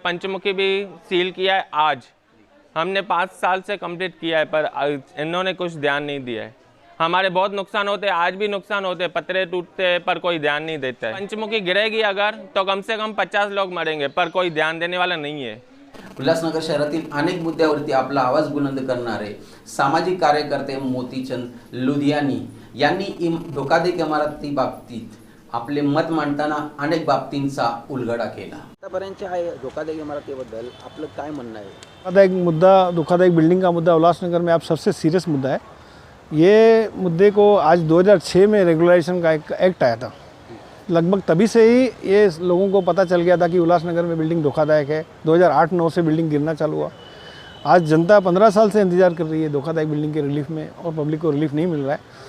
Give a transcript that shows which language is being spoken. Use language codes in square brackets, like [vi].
[hi] पंचमुखी भी सील किया है आज. हमने 5 साल से कंप्लीट किया है पर इन्होंने कुछ ध्यान नहीं दिया है. हमारे बहुत नुकसान होते हैं, आज भी नुकसान होते हैं, पतरे टूटते पर कोई ध्यान नहीं देता है. पंचमुखी गिरेगी अगर तो कम से कम 50 लोग मरेंगे पर कोई ध्यान देने वाला नहीं है. [mr] उल्हासनगर शहरातील अनेक मुद्द्यावरती आपला आवाज बुलंद करणारे सामाजिक कार्यकर्ते मोतीचंद लुधियानी यांनी धोकादायक इमारती बाबतीत आपले मत मांडताना अनेक बाबतींचा उलगडा केला. आतापर्यंतच्या धोकादायक इमारतीबद्दल आपलं काय म्हणणं आहे? [hi] धोकादायक मुद्दा, धोकादायक बिल्डिंग का मुद्दा उल्लासनगर में आप सबसे सीरियस मुद्दा है. ये मुद्दे को आज 2006 में रेगुलेशन का एक एक्ट आया था. लगभग तभी से ही ये लोगों को पता चल गया था कि उल्लासनगर में बिल्डिंग धोखादायक है. 2008-9 से बिल्डिंग गिरना चालू हुआ. आज जनता 15 साल से इंतज़ार कर रही है धोखादायक बिल्डिंग के रिलीफ में और पब्लिक को रिलीफ नहीं मिल रहा है.